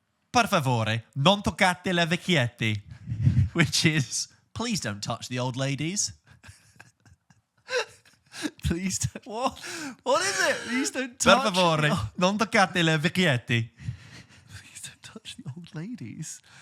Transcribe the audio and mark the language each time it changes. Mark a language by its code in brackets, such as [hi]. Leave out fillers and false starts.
[it] Per favore, non toccate le vecchietti. [en] Which is, please don't touch the old ladies. Please don't. What is it? Please don't touch. [it] Per favore, non toccate le vecchietti. [en] Please don't touch the old ladies.